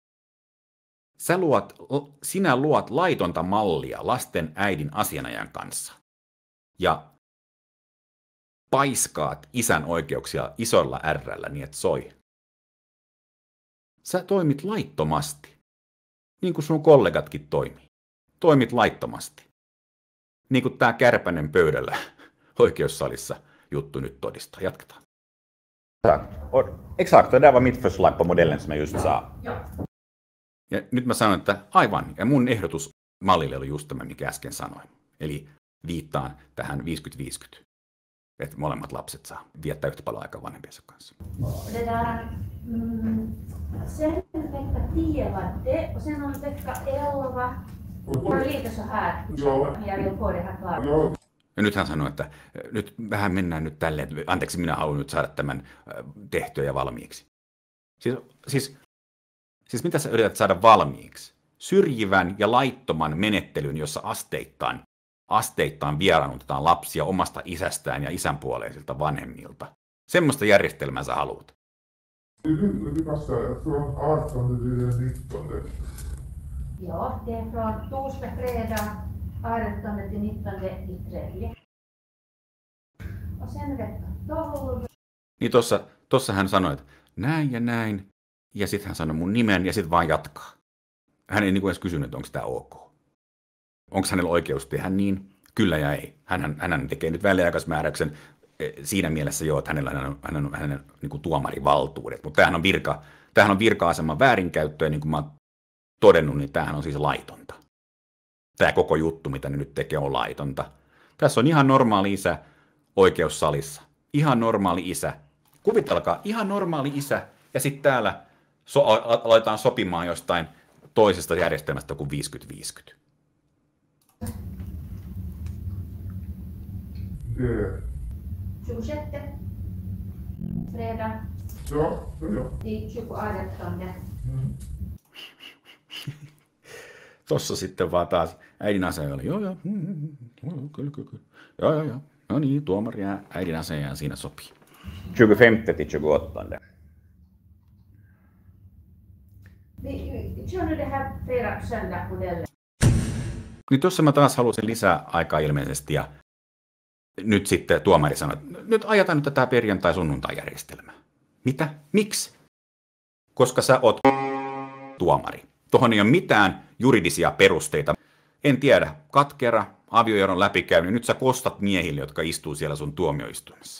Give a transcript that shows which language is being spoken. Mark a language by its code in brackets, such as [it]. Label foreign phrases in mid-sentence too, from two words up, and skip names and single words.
[fi] Sinä luot laitonta mallia lasten äidin asianajan kanssa ja paiskaat isän oikeuksia isolla R:llä niin, että soi. Sä toimit laittomasti, niin kuin sun kollegatkin toimii. Toimit laittomasti. Niin kuin tämä Kärpänen pöydällä oikeussalissa juttu nyt todistaa. Jatketaan. [sv] Exakt, det där var mitt förslag på modellen som jag just sa. [fi] Ja nyt mä sanon, että aivan, ja mun ehdotus mallille oli just tämä, mikä äsken sanoin. Eli viittaan tähän 50-50, että molemmat lapset saa viettää yhtä paljon aikaa vanhempiensa kanssa. [sv] Det där, sen vecka 10 var det och sen on vecka 11. Och lite så här. Jag vill få det här klart. [fi] Ja nyt hän sanoi, että nyt vähän mennään nyt tälleen, anteeksi, minä haluan nyt saada tämän tehtyä ja valmiiksi. Siis mitä sä yrität saada valmiiksi? Syrjivän ja laittoman menettelyn, jossa asteittain vieraannutetaan lapsia omasta isästään ja isänpuoleisilta vanhemmilta. Semmoista järjestelmää sä haluat. [sv] Det passar från 18 till den 19. Ja, det är från torsdag, fredag, 18 till 19 i tredje. Och sen vecka 12. [fi] Niin tossa hän sanoi, että näin ja näin, ja sitten hän sanoi mun nimen ja sitten vaan jatkaa. Hän ei niin kuin edes kysynyt, että onko tämä ok. Onko hänellä oikeus tehdä niin? Kyllä ja ei. Hän tekee nyt väliaikaismääräyksen siinä mielessä jo, että hänellä on hänen niin kuin tuomarivaltuudet. Mutta tämähän on virka-aseman väärinkäyttöä, niin kuin mä oon todennut, niin tämähän on siis laitonta. Tämä koko juttu, mitä ne nyt tekee, on laitonta. Tässä on ihan normaali isä oikeussalissa. Ihan normaali isä. Kuvitelkaa, ihan normaali isä. Ja sitten täällä aletaan sopimaan jostain toisesta järjestelmästä kuin 50-50. [sv] Det... 26. Fredag. Ja. Till 28. [fi] Tossa sitten vaan taas äidin aseella. Joo. Kyllä. Joo. No niin, tuomari ja äidin aseella siinä sopii. [sv] 25 till 28. Vi kör nu det här fredag-söndag-modellen. [fi] Niin tuossa mä taas halusin lisää aikaa ilmeisesti ja nyt sitten tuomari sanoi, että nyt ajetaan nyt tätä perjantai-sunnuntai-järjestelmää. Mitä? Miksi? Koska sä oot tuomari. Tuohon ei ole mitään juridisia perusteita. En tiedä, katkera, avioeron läpikäynyt, nyt sä kostat miehille, jotka istuu siellä sun tuomioistuimessa.